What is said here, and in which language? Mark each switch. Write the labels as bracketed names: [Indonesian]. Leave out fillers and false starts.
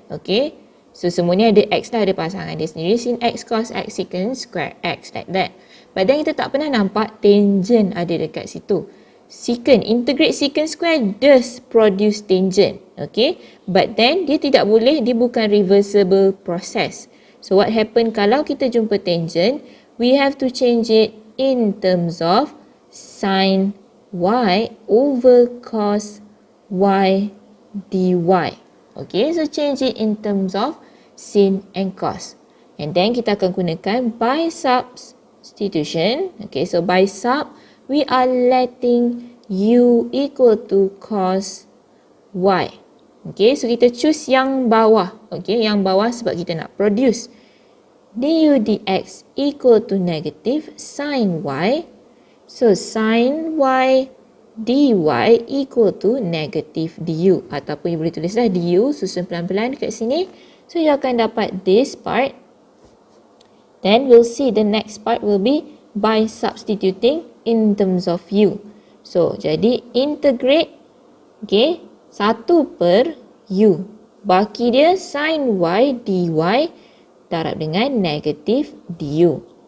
[Malay] Okay, so semua ni ada x lah, ada pasangan dia sendiri. [English] Sin x, cos x, secant square x, like that. But then [Malay] kita tak pernah nampak tangent ada dekat situ. [English] Secant, integrate secant square does produce tangent. [Malay] Okay, but then dia tidak boleh, dia bukan [English] reversible process. So what happen [Malay] kalau kita jumpa [English] tangent, we have to change it in terms of sin y over cos y dy. Okay, so change it in terms of sin and cos. And then [Malay] kita akan gunakan [English] by substitution. Okay, so by sub, we are letting u equal to cos y. [Malay] Okay, so kita choose yang bawah. Okay, yang bawah sebab kita nak produce. [English] Du dx equal to negative sin y. So, sin y dy equal to negative du. [Malay] Ataupun you boleh tulislah du, susun pelan-pelan dekat sini. [English] So, you [Malay] akan dapat [English] this part. Then, we'll see the next part will be by substituting in terms of u. [Malay] So, jadi integrate, okay, 1 per u. Baki dia sin y dy darab dengan negative du.